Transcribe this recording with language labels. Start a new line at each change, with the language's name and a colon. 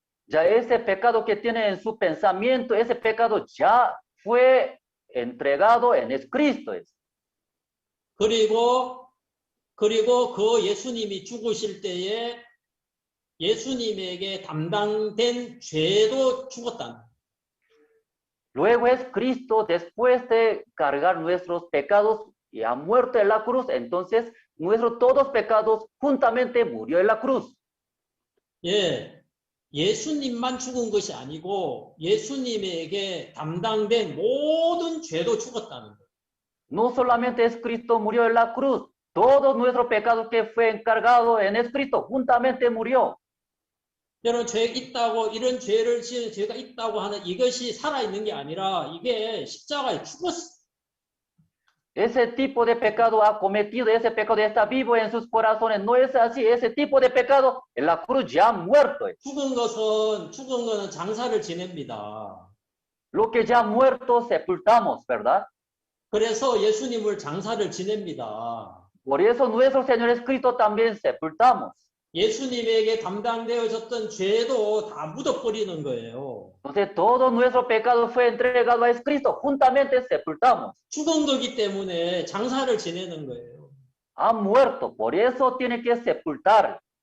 Spanish: Ya ese pecado que tiene en su pensamiento, ese pecado ya fue entregado en Cristo.
Korean: 그리고 그 예수님이 죽으실 때에 예수님에게 담당된 죄도 죽었다는 거예요.
Spanish: Luego es Cristo, después de cargar nuestros pecados y ha muerto en la cruz, entonces nuestros todos pecados juntamente murió en la cruz.
Korean: 예, 예수님만 죽은 것이 아니고 예수님에게 담당된 모든 죄도 죽었다는 거예요.
Spanish: No solamente es Cristo murió en la cruz, todo nuestro pecado que fue encargado en Cristo juntamente murió.
Korean: 여러분, 죄 있다고, 이런 죄를 지은 죄가 있다고 하는 이것이 살아있는 게 아니라 이게 십자가에 죽었어.
Spanish: Ese tipo de pecado ha cometido, ese pecado está vivo en sus corazones. No es así, ese tipo de pecado en la cruz ya ha muerto.
Korean: 죽은 거는 장사를 지냅니다.
Spanish: Lo que ya ha muerto sepultamos, ¿verdad?
Korean: 그래서 예수님을 장사를 지냅니다.
Spanish: Por eso nuestro Señor Jesucristo también sepultamos.
Korean: 예수님에게 담당되어졌던 죄도 다 묻어버리는 거예요.
Spanish: Entonces todo nuestro pecado fue entregado a Cristo, juntamente sepultamos.
Korean: 죽은 거기 때문에 장사를 지내는 거예요.
Spanish: Ha muerto, por eso tiene que sepultar.